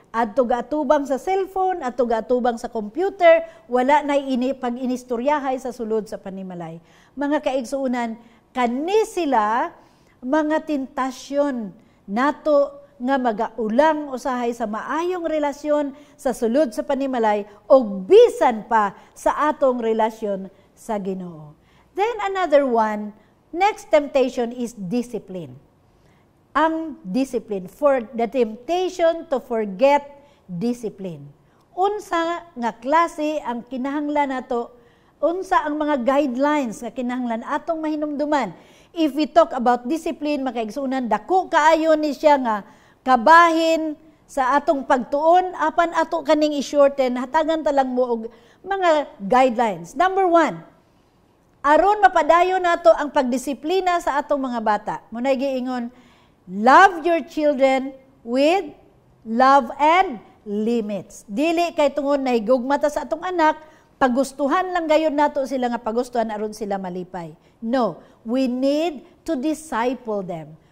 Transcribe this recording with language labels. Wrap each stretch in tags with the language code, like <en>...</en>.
<ceb>Adto gatubang sa cellphone, adto gatubang sa computer, wala na pag-inistoryahay sa sulod sa panimalay. Mga kaigsuunan, kani sila mga tentasyon nato nga magaulang usahay sa maayong relasyon sa sulod sa panimalay o bisan pa sa atong relasyon sa Ginoo.</ceb> <en>Then another one, next temptation is discipline. Ang discipline, for the temptation to forget discipline.</en> <ceb>Unsa nga klase ang kinahanglan nato, unsa ang mga guidelines nga kinahanglan atong mahinumduman.</ceb> <en>If we talk about discipline,</en> <ceb>makaigsunan, dako kaayo ni siya nga kabahin sa atong pagtuon, apan ato kaning i-shorten, hatagan talang mo og mga guidelines. Number 1, aron mapadayon nato ang pagdisiplina sa atong mga bata. Munay giingon,</ceb> <en>love your children with love and limits.</en> <ceb>Dili kay tungod na higugmata sa atong anak, pagustuhan lang gayon nato sila nga pagustuhan aron sila malipay.</ceb> <en>No, we need to disciple them.</en>